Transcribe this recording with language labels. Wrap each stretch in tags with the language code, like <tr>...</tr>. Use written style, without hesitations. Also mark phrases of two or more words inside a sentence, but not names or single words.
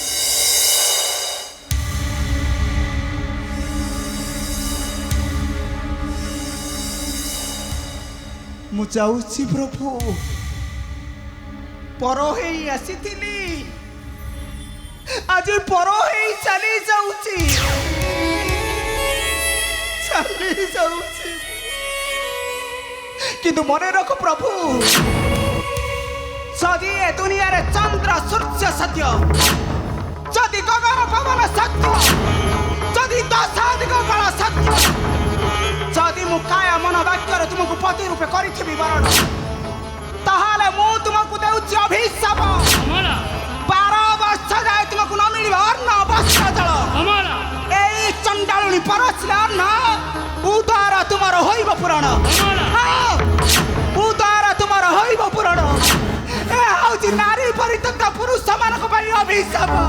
<or>ମୁଁ ଯାଉଛି ପ୍ରଭୁ, ପର ହେଇ ଆସିଥିଲି, ଆଜି ପର ହେଇ ଚାଲି ଯାଉଛି। ଚାଲି ଯାଉଛି କିନ୍ତୁ ମନେ ରଖ ପ୍ରଭୁ, ଯଦି ଏ ଦୁନିଆ ରେ ଚନ୍ଦ୍ର ସୂର୍ଯ୍ୟ ସତ୍ୟ, ଯଦି ଗଗନ ପବନ ସତ୍ୟ, ଯଦି ଦଶାଧିକ କଳା ସତ୍ୟ, ଯଦି ମୁଁ କାୟା ମନ ବାକ୍ୟ ତୁମକୁ ପତି ରୂପେ କରିଥିବି ବରଣ, ତାହାଲେ ମୁଁ ତୁମକୁ ଦେଉଛି ଅଭିଶାପ। 12 ବର୍ଷ ଯାଏ ତୁମକୁ ନ ମିଳିବା ଅନ୍ନ ବସ୍ତ୍ର ଜଳ। ଏଇ ଚଣ୍ଡାଳୁଣୀ ପରସଲା ନ ଉଦାର ତୁମାର ହୋଇବ ପୁରାଣ। ଉଦାର ତୁମାର ହୋଇବ ପୁରାଣ। ଏ ହଉଛି ନାରୀ ପରିତ୍ୟକ୍ତ ପୁରୁଷ ମାନକ ପଇ ଅଭିଶାପ।</or>